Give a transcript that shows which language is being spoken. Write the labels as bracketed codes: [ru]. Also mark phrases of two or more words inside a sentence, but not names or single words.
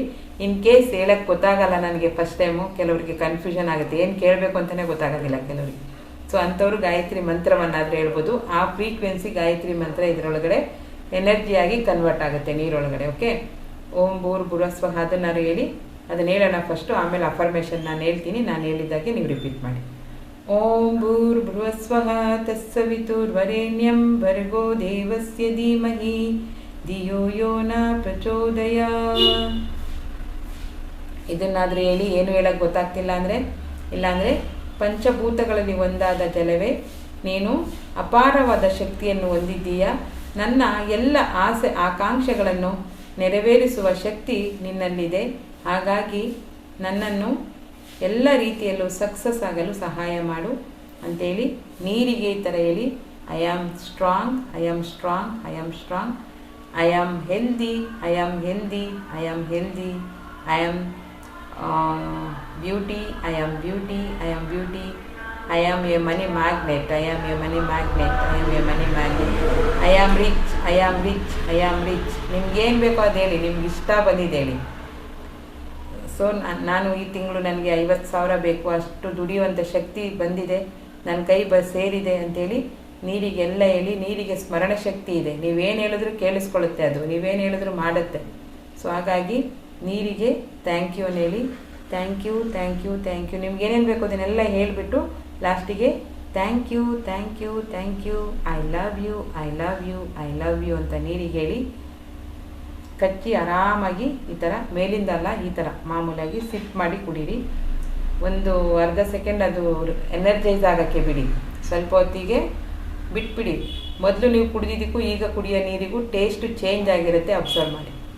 [en] in case [kn] ಹೇಳಕ್ಕೆ ಗೊತ್ತಾಗಲ್ಲ ನನಗೆ [en] first time, [kn] ಕೆಲವರಿಗೆ ಕನ್ಫ್ಯೂಷನ್ ಆಗುತ್ತೆ, ಏನು ಕೇಳಬೇಕು ಅಂತಲೇ ಗೊತ್ತಾಗೋದಿಲ್ಲ ಕೆಲವರಿಗೆ. ಸೊ ಅಂಥವ್ರು ಗಾಯತ್ರಿ ಮಂತ್ರವನ್ನಾದರೂ ಹೇಳ್ಬೋದು. ಆ ಫ್ರೀಕ್ವೆನ್ಸಿ ಗಾಯತ್ರಿ ಮಂತ್ರ ಇದರೊಳಗಡೆ ಎನರ್ಜಿಯಾಗಿ ಕನ್ವರ್ಟ್ ಆಗುತ್ತೆ ನೀರೊಳಗಡೆ. ಓಕೆ, [sa] ಓಂ ಭೂರ್ಭುವಸ್ವಃ [kn] ಅದನ್ನಾರು ಹೇಳಿ. ಅದನ್ನ ಹೇಳೋಣ ಫಸ್ಟು, ಆಮೇಲೆ ಅಫರ್ಮೇಷನ್ ನಾನು ಹೇಳ್ತೀನಿ. ನಾನು ಹೇಳಿದ್ದಾಗೆ ನೀವು ರಿಪೀಟ್ ಮಾಡಿ. [sa] ಓಂ ಭೂರ್ಭುವಸ್ವಃ ತತ್ಸವಿತುರ್ವರೆಣ್ಯಂ ಭರ್ಗೋ ದೇವಸ್ಯ ಧೀಮಹಿ ಧಿಯೋ ಯೋ ನ ಪ್ರಚೋದಯಾತ್. [kn] ಇದನ್ನಾದರೂ ಹೇಳಿ. ಏನು ಹೇಳಕ್ಕೆ ಗೊತ್ತಾಗ್ತಿಲ್ಲ ಅಂದರೆ, ಇಲ್ಲಾಂದರೆ ಪಂಚಭೂತಗಳಲ್ಲಿ ಒಂದಾದ ಜಲವೇ ನೀನು ಅಪಾರವಾದ ಶಕ್ತಿಯನ್ನು ಹೊಂದಿದ್ದೀಯಾ. ನನ್ನ ಎಲ್ಲ ಆಸೆ ಆಕಾಂಕ್ಷೆಗಳನ್ನು ನೆರವೇರಿಸುವ ಶಕ್ತಿ ನಿನ್ನಲ್ಲಿದೆ. ಹಾಗಾಗಿ ನನ್ನನ್ನು ಎಲ್ಲ ರೀತಿಯಲ್ಲೂ ಸಕ್ಸಸ್ ಆಗಲು ಸಹಾಯ ಮಾಡು ಅಂಥೇಳಿ ನೀರಿಗೆ ಈ ಥರ ಹೇಳಿ. [en] I am strong, I am strong, I am strong, I am healthy, I am healthy, I am healthy, I am beauty, I am beauty, I am beauty, I am a money magnet, I am a money magnet, I am a money magnet, I am rich, I am rich, I am rich. [kn] ನಿಮ್ಗೇನು ಬೇಕೋ ಅದು ಹೇಳಿ, ನಿಮ್ಗೆ ಇಷ್ಟ ಬಂದಿದೆ ಹೇಳಿ. ಸೊ ನಾನು ಈ ತಿಂಗಳು ನನಗೆ 50,000 ಬೇಕು, ಅಷ್ಟು ದುಡಿಯುವಂಥ ಶಕ್ತಿ ಬಂದಿದೆ, ನನ್ನ ಕೈ ಸೇರಿದೆ ಅಂಥೇಳಿ ನೀರಿಗೆಲ್ಲ ಹೇಳಿ. ನೀರಿಗೆ ಸ್ಮರಣ ಶಕ್ತಿ ಇದೆ, ನೀವೇನು ಹೇಳಿದ್ರು ಕೇಳಿಸ್ಕೊಳ್ಳುತ್ತೆ, ಅದು ನೀವೇನು ಹೇಳಿದ್ರು ಮಾಡುತ್ತೆ. ಸೊ ಹಾಗಾಗಿ ನೀರಿಗೆ [en] thank you [kn] ಅಂತ ಹೇಳಿ. [en] Thank you, thank you, thank you. [kn] ನಿಮ್ಗೆ ಏನೇನು ಬೇಕು ಅದನ್ನೆಲ್ಲ ಹೇಳಿಬಿಟ್ಟು ಲಾಸ್ಟಿಗೆ [en] thank you, thank you, thank you, I love you, I love you, I love you [kn] ಅಂತ ನೀರಿಗೆ ಹೇಳಿ. ಕಚ್ಚಿ ಆರಾಮಾಗಿ ಈ ಥರ ಮೇಲಿಂದ ಅಲ್ಲ, ಈ ಥರ ಮಾಮೂಲಾಗಿ ಸಿಪ್ ಮಾಡಿ ಕುಡೀರಿ. ಒಂದು ಅರ್ಧ ಸೆಕೆಂಡ್ ಅದು ಎನರ್ಜೈಸ್ ಆಗೋಕ್ಕೆ ಬಿಡಿ, ಸ್ವಲ್ಪ ಹೊತ್ತಿಗೆ ಬಿಟ್ಬಿಡಿ. ಮೊದಲು ನೀವು ಕುಡಿದಿದ್ದಕ್ಕೂ ಈಗ ಕುಡಿಯೋ ನೀರಿಗೂ [en] taste change [kn] ಆಗಿರುತ್ತೆ, ಅಬ್ಸರ್ವ್ ಮಾಡಿ.